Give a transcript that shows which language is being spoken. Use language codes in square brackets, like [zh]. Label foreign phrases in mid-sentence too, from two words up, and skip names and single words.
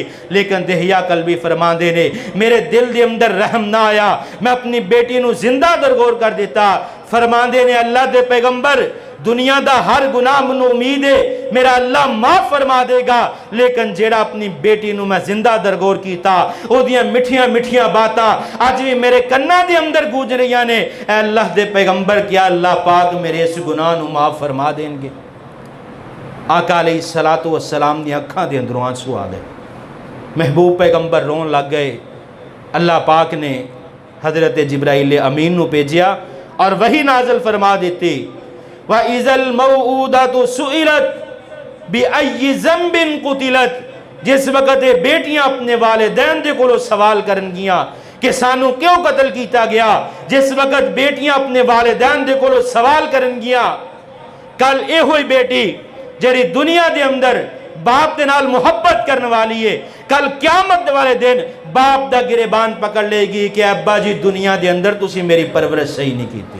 [pa] لیکن دہیا قلبی فرماندے نے میرے دل دے اندر رحم نہ آیا، میں اپنی بیٹی نو زندہ درگور کر دیتا۔ فرماندے نے اللہ دے پیغمبر دنیا دا ہر گناہ منو امید ہے میرا اللہ معاف فرما دے گا، لیکن جیڑا اپنی بیٹی نو میں زندہ درگور کیتا او دیاں مٹھیاں مٹھیاں باتاں آج بھی میرے کناں دے اندر گونج رہیاں نے، اے اللہ دے پیغمبر کیا اللہ پاک میرے اس گناہ نو معاف فرما دیں گے؟ آقا علیہ السلام دی اکھاں دے اندروں آنسو آ گئے، محبوب پیغمبر رون لگ گئے۔ اللہ پاک نے حضرت جبرائیل امین نو بھیجیا اور وہی نازل فرما دیتی، [ar] وَإِذَا الْمَوْعُودَةُ سُئِلَتْ بِأَيِّ ذَنبٍ قُتِلَتْ، [pa] جس وقت بیٹیاں اپنے والدین دے کولو سوال کرن گیاں کہ سانو کیوں قتل کیتا گیا، جس وقت بیٹیاں اپنے والدین دے کولو سوال کرن گیاں، کل اے ہوئی بیٹی جری دنیا دے اندر باپ دے نال محبت کرنے والی ہے، کل قیامت والے دن باپ دا گریبان پکڑ لے گی کہ ابا جی دنیا دے اندر تسی میری پرورش صحیح نہیں کیتی۔